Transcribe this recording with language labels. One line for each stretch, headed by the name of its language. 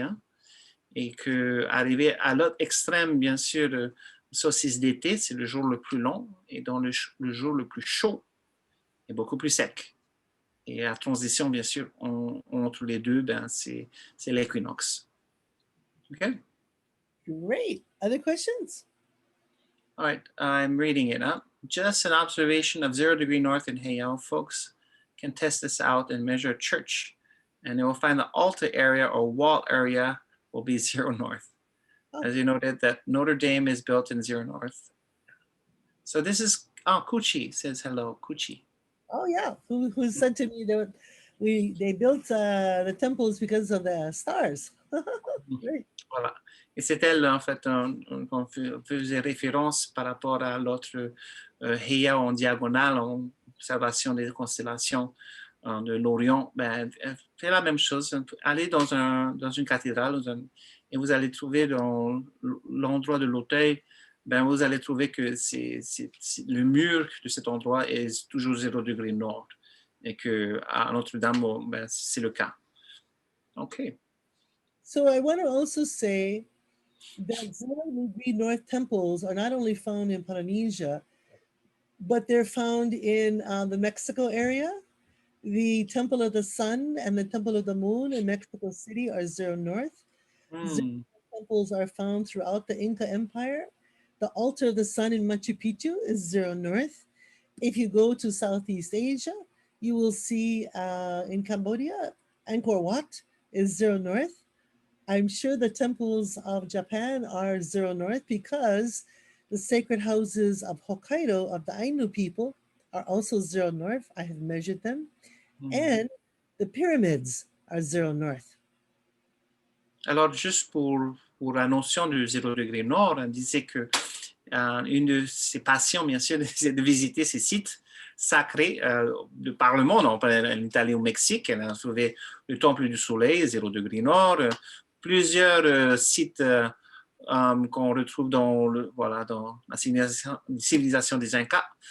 French: Hein, et qu'arriver à l'autre extrême, bien sûr, le solstice d'été, c'est le jour le plus long, et dans le jour le plus chaud et beaucoup plus sec. Et la transition, bien sûr, entre les deux, ben, c'est l'équinoxe. OK?
English: Great. Other questions? All right, I'm reading it up. Just an observation of 0 degree north in Hayao, folks can test this out and measure a church, and they will find the altar area or wall area will be 0 north. Oh. As you noted, that Notre Dame is built in 0 north. So this is, Kuchi says hello, Kuchi. Oh yeah, who said to me that they built the temples because of the stars. Great.
French: Voilà. Et c'est elle, en fait, qu'on faisait référence par rapport à l'autre Hayao en diagonale, en observation des constellations de l'Orient. Ben, fait la même chose. Allez dans une cathédrale et vous allez trouver dans l'endroit de l'autel, ben, vous allez trouver que le mur de cet endroit est toujours 0 degré nord et qu'à Notre-Dame, ben, c'est le cas. OK.
English: So I want to also say that 0 degree north temples are not only found in Polynesia, but they're found in the Mexico area. The Temple of the Sun and the Temple of the Moon in Mexico City are 0 north. 0 temples are found throughout the Inca Empire. The altar of the sun in Machu Picchu is 0 north. If you go to Southeast Asia, you will see in Cambodia, Angkor Wat is 0 north. I'm sure the temples of Japan are 0 north because the sacred houses of Hokkaido, of the Ainu people, are also 0 north. I have measured them. And the pyramids are 0 north.
French: Alors, juste pour la notion du 0 degré nord, on disait que une de ses passions, bien sûr, c'est de visiter ces sites sacrés de par le monde. Elle est allée au Mexique, elle a trouvé le Temple du Soleil, 0 degré nord, plusieurs sites qu'on retrouve dans la civilisation des Incas.